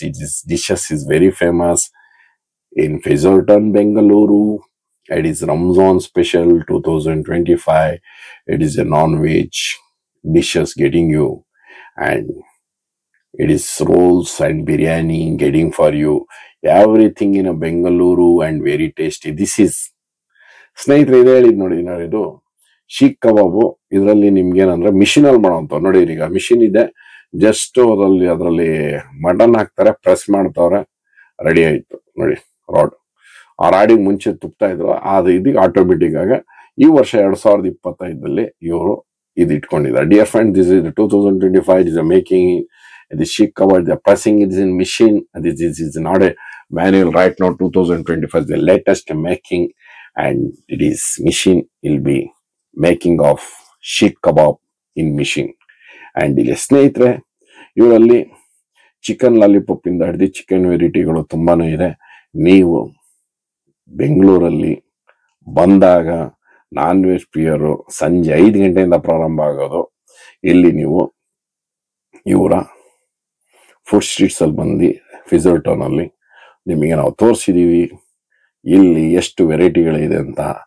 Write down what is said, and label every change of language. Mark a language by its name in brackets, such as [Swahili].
[English] This dishes is very famous in Fisherton, Bengaluru. It is Ramzan special 2025. It is a non-veg dishes getting you, and it is rolls and biryani getting for you. Everything in a Bengaluru and very tasty. This is [Kannada] ಸ್ನೇಹಿತರೆ, ಇದು ಹೇಳಿದ್ ನೋಡಿ. ಇದು ಶೀಖ್ ಕಬಾಬು. ಇದರಲ್ಲಿ ನಿಮ್ಗೆ ಏನಂದ್ರೆ machine ಅಲ್ಲಿ ಮಾಡೋಂತ ನೋಡಿ. ಈಗ ಮಿಷಿನ್ ಇದೆ, ಜಸ್ಟ್ ಅದರಲ್ಲಿ ಮಟನ್ ಹಾಕ್ತಾರೆ, ಪ್ರೆಸ್ ಮಾಡ್ತಾವ್ರೆ, ರೆಡಿ ಆಯ್ತು ನೋಡಿ. ರಾಡ್ ಆ ರಾಡಿಗೆ ಮುಂಚೆ ತುಪ್ತಾ ಇದ್ರು, ಅದು ಇದೀಗ ಆಟೋಮೆಟಿಕ್ ಆಗ ಈ ವರ್ಷ 2025 ಇವರು ಇದು ಇಟ್ಕೊಂಡಿದ್ದಾರೆ. [English] Dear friend, this is 2025 is making the sheikh kebab. The pressing is in machine. This is not a manual right now. 2025 the latest making, and it is machine will be making of sheikh kebab in machine. [Kannada] And ಇಲ್ಲಿ ಸ್ನೇಹಿತರೆ, ಇವರಲ್ಲಿ chicken lollipop ಇಂದ ಹಿಡಿದು chicken ವೆರೈಟಿಗಳು ತುಂಬಾನೇ ಇದೆ. ನೀವು ಬೆಂಗಳೂರಲ್ಲಿ ಬಂದಾಗ ನಾನ್ ವೆಜ್ ಪ್ರಿಯರು ಸಂಜೆ 5 ಗಂಟೆಯಿಂದ ಪ್ರಾರಂಭ ಆಗೋದು. ಇಲ್ಲಿ ನೀವು ಇವರ ಫುಡ್ ಸ್ಟ್ರೀಟ್ಸ್ ಅಲ್ಲಿ ಬಂದು ಫಿಜರ್ಟೌನ್ ಅಲ್ಲಿ ನಿಮಗೆ ನಾವು ತೋರಿಸಿದೀವಿ ಇಲ್ಲಿ ಎಷ್ಟು ವೆರೈಟಿಗಳಿದೆ ಅಂತ.